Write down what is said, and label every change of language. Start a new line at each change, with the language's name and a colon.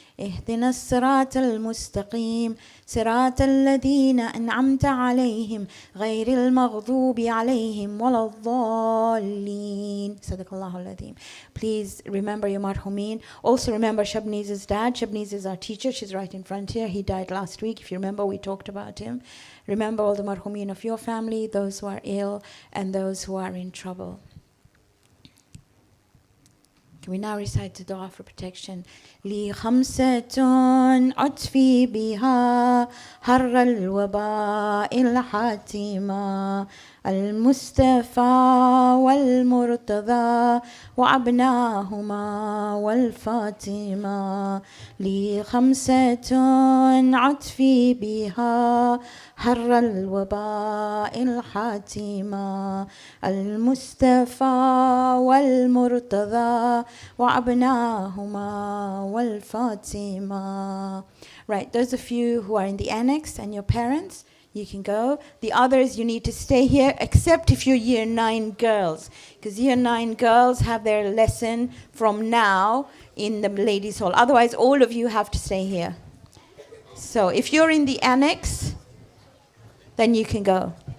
Arabic: اهدنا الصراط المستقيم صراط الذين أنعمت عليهم غير المغضوب عليهم ولا الضالين صدق الله العظيم.
English: Please remember your marhumin. Also remember Shabniz's dad. Shabniz is our teacher. She's right in front here. He died last week. If you remember, we talked about him. Remember all the marhumin of your family, those who are ill and those who are in trouble. Can we now recite the dua for protection?
Arabic: لي خمسة أطفي بها حر الوباء الحاتمة المصطفى والمرتضى وأبناهما والفاطمة لي خمسة أطفي بها حر الوباء الحاتمة المصطفى والمرتضى وأبناهما والفاطمة.
English: Right, those of you who are in the annex and your parents, you can go. The others, you need to stay here, except if you're year 9 girls, because year 9 girls have their lesson from now in the ladies' hall. Otherwise, all of you have to stay here. So if you're in the annex, then you can go.